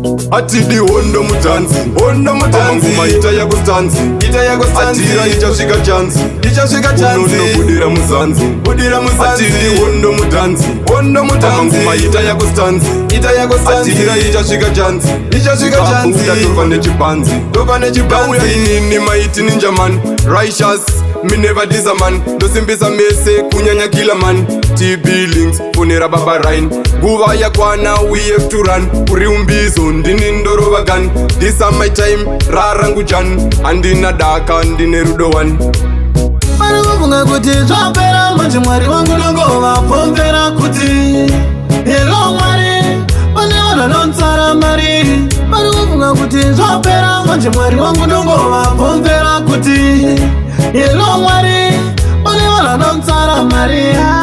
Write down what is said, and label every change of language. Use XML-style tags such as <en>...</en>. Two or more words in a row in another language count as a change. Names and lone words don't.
<sn>Atidi hondo mutanzi, hondo mutanzi. Pamangoma ita yako stanzi, ita yako stanzi. Atira ichasvika chanzi, ichasvika chanzi. Unonobudira muzanzi, budira muzanzi. Atidi hondo mutanzi, hondo mutanzi. Pamangoma ita yako stanzi, ita yako stanzi. Atira ichasvika chanzi, ichasvika chanzi. Tabuda topa nechipanzi, topa nechipanzi. Dauya inini maiti ninja</sn> <en>man, righteous. Me never diss a man,</en> <sn>ndosimbisa mese kunyanya kila man. T B links, fonera baba Ryan. Nguva yakwana,</sn> <en>we have to run.</en> <sn>Uri umbizo, ndini ndorova gun.</sn> <en>This are my time,</en> <sn>rarangu jan. Andina daka, ndine rudo one. Vari kufunga kuti zvapera manje Mwari wangu ndongovapomvera kuti, "Hello Mwari, pane vanhu vanotsara mari." Vari kufunga kuti zvapera manje Mwari wangu ndongovapomvera kuti, "Hello Mwari, pane vanhu vanotsara mari."</sn>